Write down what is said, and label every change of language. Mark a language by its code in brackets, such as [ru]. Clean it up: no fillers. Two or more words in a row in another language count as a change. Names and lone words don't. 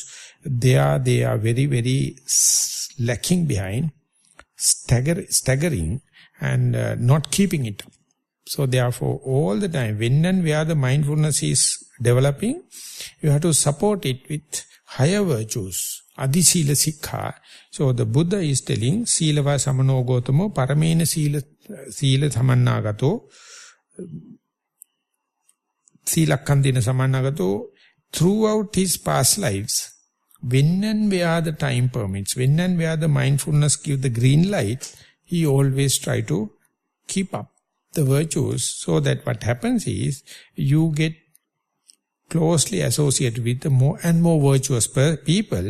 [en] They are very, very lacking behind, staggering and not keeping it up. So therefore, all the time, when and where the mindfulness is developing, you have to support it with higher virtues. [pi] Adi sila sikha. [en] So the Buddha is telling, [pi] silava samano gotamo paramena sila samannagato silakandina samannagato. [en] Throughout his past lives, when and where the time permits, when and where the mindfulness gives the green light, he always try to keep up the virtues, so that what happens is you get closely associated with the more and more virtuous people.